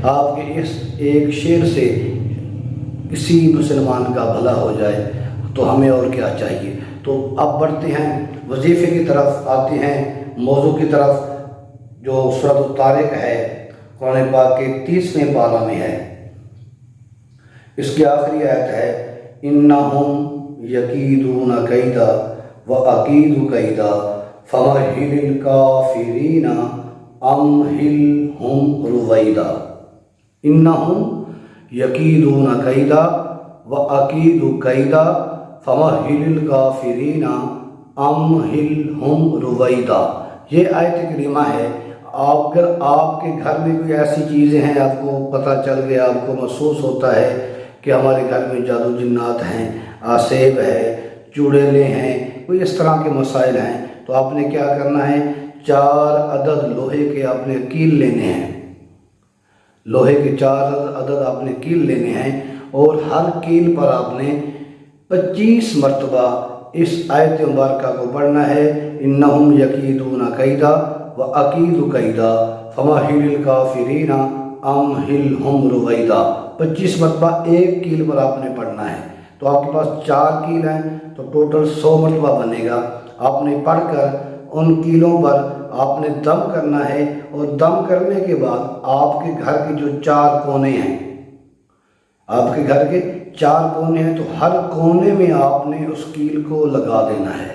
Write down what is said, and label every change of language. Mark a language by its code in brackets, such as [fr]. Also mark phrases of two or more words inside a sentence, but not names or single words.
[hi] आपके इस एक शेर से किसी मुसलमान का भला हो जाए तो हमें और क्या चाहिए। तो अब बढ़ते हैं वजीफ़े की तरफ, आते हैं मौजू की तरफ जो सूरत तारिक है, कुरान पाक के 30वें पारा में है। इसकी आखिरी आयत है, [ar] إنهم يكيدون كيدا وأكيد كيدا فمهل الكافرين أمهلهم رويدا. إنهم يكيدون كيدا وأكيد كيدا فمهل الكافرين أمهلهم رويدا. [hi] ये आयत करीमा है। अगर आपके घर में कोई ऐसी चीज़ें हैं, आपको पता चल गया, आपको महसूस होता है कि हमारे घर में जादू जिन्नात हैं, आसेब है, चुड़ैलें हैं, कोई इस तरह के मसाइल हैं, तो आपने क्या करना है, 4 अदद लोहे के आपने कील लेने हैं। लोहे के 4 अदद आपने कील लेने हैं और हर कील पर आपने 25 मरतबा इस आयत मुबारका को पढ़ना है। [ar] إنهم يكيدون كيدا وأكيد كيدا فمهل الكافرين أمهلهم رويدا. [hi] 25 मरतबा एक कील पर आपने पढ़ना है। तो आपके पास 4 कील हैं तो टोटल 100 मरतबा बनेगा। आपने पढ़कर उन कीलों पर आपने दम करना है और दम करने के बाद आपके घर के जो 4 कोने हैं, आपके घर के 4 कोने हैं, तो हर कोने में आपने उस कील को लगा देना है।